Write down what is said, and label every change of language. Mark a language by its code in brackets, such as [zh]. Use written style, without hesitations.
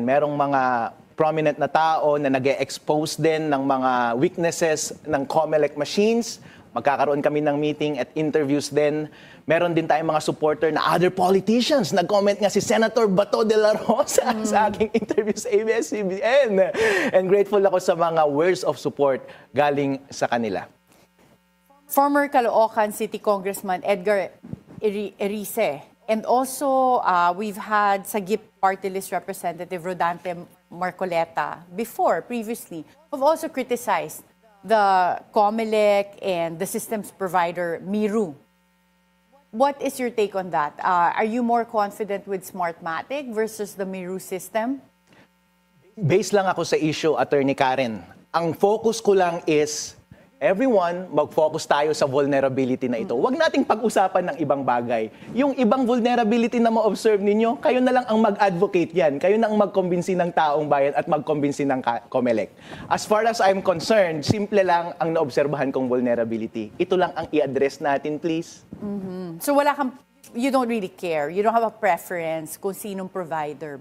[tl] Merong mga prominent na tao na nag-expose din ng mga weaknesses ng COMELEC machines. Magkakaroon kami ng meeting at interviews din. Meron din tayong mga supporter na other politicians. Nag-comment nga si Senator Bato de la Rosa sa aking interview sa ABS-CBN. And grateful ako sa mga words of support galing sa kanila. [en] Former Caloocan City Congressman Edgar Erice. And also, we've had Sagip Party List Representative Rodante Marcoleta previously, who've also criticized the COMELEC and the systems provider, Miru. What is your take on that? Are you more confident with Smartmatic versus the Miru system? [tl] Based lang ako sa issue, Attorney Karen. Ang focus ko lang is, everyone, mag-focus tayo sa vulnerability na ito. Huwag nating pag-usapan ng ibang bagay. Yung ibang vulnerability na ma-observe ninyo, kayo na lang ang mag-advocate yan. Kayo na ang mag-convince ng taong bayan at mag-convince ng COMELEC. [en] As far as I'm concerned, [tl] simple lang ang naobserbahan kong vulnerability. Ito lang ang i-address natin, please. [en] So you don't really care. You don't have a preference [tl] kung sinong provider.